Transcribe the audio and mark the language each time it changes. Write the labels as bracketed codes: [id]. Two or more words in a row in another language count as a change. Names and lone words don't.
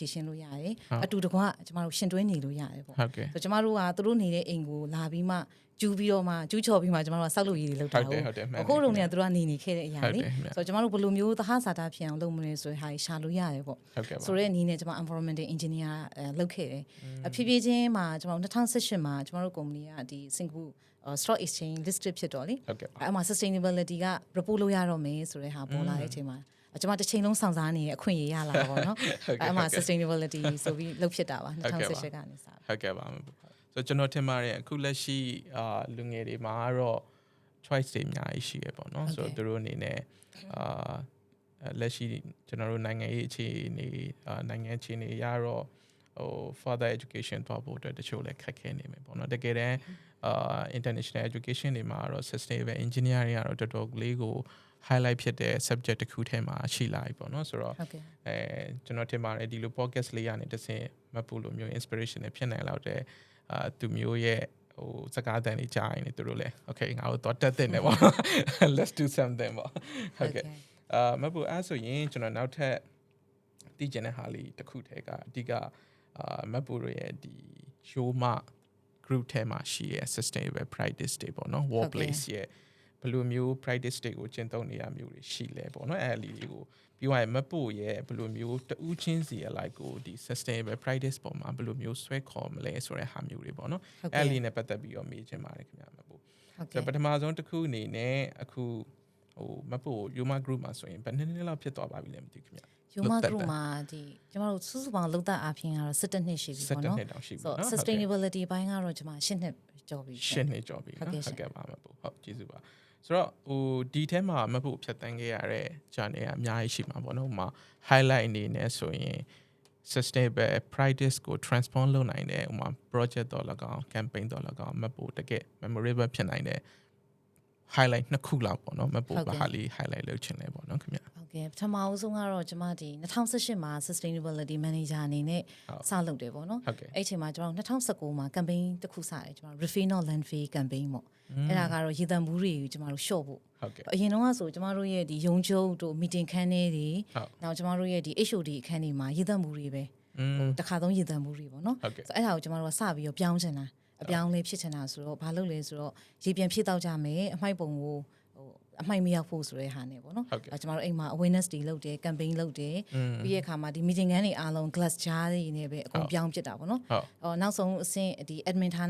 [my] ည့်ရှင်းလို့ရတယ်အတူတကွကျွန်တော်တို့ရှင်တွဲနေလို့ရတယ်ပေါ့ဆိုကျွန်တော်တို့ကသူတို့နေတဲ့အိမ်ကိုလာပြီးမှကျူးပြီးတော့မှကျူးချော်ပြီးမှကျွန်တော် တို့ကစောက်လို့ရည်တွေလောက်တာဟုတ်အခုလုံးနေကသူတို့ကနေခဲ့တဲ့အရာလေးဆိုတော့ကျွန်တော်တို့ဘယ်လိုမျိုးသဟဇာတာဖြစ်အောင်လုပ်မလဲဆိုတဲ့ဟာရှာလို့ရတယ်ပေါ့ဆိုတော့အနေနဲ့ကျွန်တော် [en] environmental engineer [my] လုပ်ခဲ့တယ်ဖြည်းဖြည်းချင်းမှာကျွန်တော်2018မှာကျွန်တော်တို့ company ကဒီ [en] Singapore stock exchange listed [my] ဖြစ်တော့လေအဲ့မှာ sustainability က report လုပ်ရတော့မယ်ဆိုတဲ့ဟာပေါ်လာတဲ့အချိန်မှာကျွန်မတစ်ချိန်လုံးစောင့်စားနေတဲ့အခွင့်အရေးရလာတာပေါ့နော်အဲ့မှာ sustainability ဆိုပြီးလုပ်ဖြစ်တာပါ2018ကနေစ ဟုတ်ကဲ့ပါဆိုကျွန်တော်ထင်ပါတယ်အခုလက်ရှိလူငယ်တွေမှာတော့ choice တွေအများကြီးရှိရပေါ့နော်ဆိုတော့သူတို့အနေနဲ့လက်ရှိကျွန်တော်တို့နိုင်ငံရေးအခြေအနေနိုင်ငံအခြေအနေရတော့ဟို [en] further education [my] သွားဖို့အတွက်တချို့လည်းခက်ခဲနေမယ်ပေါ့နော်တကယ်တမ်းinternational education တွေမှာတော့ [en] sustainable engineering [my] ကတော့တော်တော်လေးကို highlight ဖြစ်တဲ့ subject တစ်ခုထဲမှာရှိလာပြီပေါ့နော်ဆိုတော့ကျွန်တော်ထင်ပါတယ်ဒီလို podcast လေးရနေတစ်ဆင့်မပူလိုမျိုး inspiration တွေဖြစ်နိုင် လောက်တဲ့သူမျိုးရဲ့ဟိုစကားတန်တွေကြားရင်သူတို့လည်း okay ငါတို့တော့တက်တဲ့နေပေါ့ [en] let's do something [my] ပေါ့ဟုတ်ကဲ့မပူအဲ့ဆိုရင် ကျွန်တော်နောက်ထပ်သိချင်တဲ့ဟာလေးတစ်ခုထဲကအဓိကမပူရဲ့ဒီ show မှာ group ထဲမှာရှိရဲ့ [en] sustainable practice [my] တွေပေါ့နော် workplace ရဲ့ဘယ်လိုမျိုး practice တွေကိုကျင့်သုံးနေရမျိုးတွေရှိလဲပေါ့နော်အဲ့အလီလေးကိုပြီးသွားရင်မပို့ရဲ့ဘယ်လိုမျိုးတူးချင်းစီအလိုက်ကိုဒီ [en] sustainable practice [my] ပေါ်မှာဘယ်လိုမျိုးဆွဲခေါ်မလဲဆိုတဲ့ဟာမျိုးတွေပေါ့နော်အဲ့လီနဲ့ပတ်သက်ပြီးတော့မေးချင်ပါတယ်ခင်ဗျာမပို့ဆိုပထမဆုံးတစ်ခုအနေနဲ့အခုဟဟိုမဖို့ Yuma Group မှာဆိုရင်ဘယ်နှစ်လောက်ဖြစ်သွားပါပြီလဲမသိခင်ဗျ Yuma Group မှာဒီကျမတို့စုစုပေါင်းလောက်သက်အားဖြင့်ကတော့17နှစ်ရှိပြီပေါ့နော် 17နှစ်တောင်ရှိပြီ ဆို နော် sustainability ဘိုင်းကတော့ကျမ10နှစ်ကျော်ပြီ 10နှစ်ကျော်ပြီနော်ဟုတ်ကဲ့ပါမဖို့ဟုတ်ကျေးဇူးပါဆိုတော့ဟိုဒီထဲမှာမဖို့ဖြတ်တန်းခဲ့ရတဲ့ channel ကအများကြီးရှိမှာပေါ့နော်ဟိုမှာ highlight အနေနဲ့ဆိုရင် [en] sustainable practice [my] ကို transform လုပ်နိုင်တဲ့ဥမာ project တော့၎င်း campaign တော့၎င်းမဖို့တကယ် memorable ဖြစ်နိုင်တဲ့ highlight နှစ်ခုလောက်ပေါ့နော်မဖို့ဘာလေး highlight လုပ်ချင်လဲပေါ့နော်ခင်ဗျ ဟုတ်ကဲ့ပထမအဆုံးကတော့ကျွန်မဒီ2018မှာ [en] sustainability manager [my] အနေနဲ့စလုပ်တယ်ပေါ့နော်အဲ့ချိန်မှာကျွန်တော်2019မှာ campaign တစ်ခုစတယ်ကျွန်တော် [en] refill landfill campaign [my] ပေါ့အဲ့ဒါကတော့ရေသန့် ဘူးတွေကိုကျွန်တော်တို့ short ဖို့အရင်တော့ဆိုကျွန်တော်တို့ရဲ့ဒီရုံချုပ်တို့ meeting ခန်းတွေနောက်ကျွန်တော်တို့ရဲ့ဒီ HOD အခန်းတွေမှာရေသန့်ဘူးတွေပဲဟိုတစ်ခါသုံးရေသန့်ဘူးတွေပေါ့နော်ဆိုအဲ့ဒါကိုကျွန်တော်တို့ကစပြီးတော့ပြောင်းချင်တာအပြောင်းလေးဖြစ်ချင်တာဆိုတော့ဘာလုပ်လဲဆိုတော့ရေပြန်ဖြစ်တော့ကြမယ်အမိုက်ပုံကိုအမိုက်မရောက်ဖို့ဆိုတဲ့ဟာနဲ့ပေါ့နော်ကျွန်တော်တို့အိမ်မှာ awareness တွေလုပ်တယ် campaign လုပ်တယ်ပြီးရဲ့အခါမှာဒီ meeting ခန်းတွေအားလုံး [en] glass jar [my] တွေနဲ့ပဲအကုန်ပြောင်းဖြစ်တာပေါ့နော်နောက်ဆုံးအဆင့်ဒီ admin ဌာန